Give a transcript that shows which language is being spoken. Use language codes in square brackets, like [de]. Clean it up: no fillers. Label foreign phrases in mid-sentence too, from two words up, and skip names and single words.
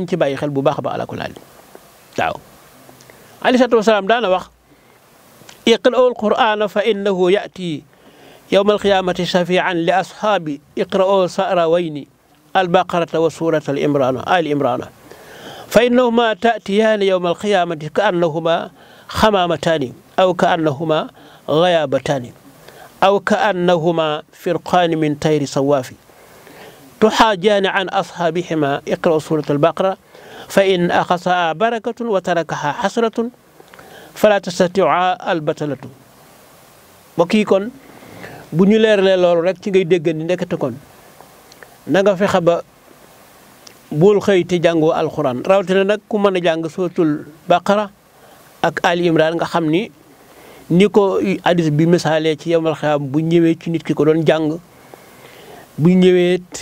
[wo] ci bàyyi xel bu baax a baax [ar] على كل حال [wo] waaw [ar] عليه الصلاة والسلام [wo] daana wax [ar] اقرءوا القرآن فإنه يأتي يوم القيامة شفيعا لأصحاب اقرءوا الزهراوين البقرة وسورة آل عمران فإنهما تأتيان يوم القيامة كأنهما غمامتان أو كأنهما غيايتان أو كأنهما فرقان من طير صواف تحاجان عن أصحابهما اقرأوا سورة البقرة فإن أخذها بركة وتركها حسرة فلا تستطيع البتلة [wo] بكي كون bu ñu leeralee loolu rek ci ngay dégg ni ndekete kon na nga fexe ba bul xëy te jàngoo alxuraan rawatina nag ku mën a jàng suratul baqara ak ali imran nga xam ni ko hadis bi misaalee ci [ar] يوم القيامة [wo] bu ñëwee ci nit ki ko doon jàng bu ñëwee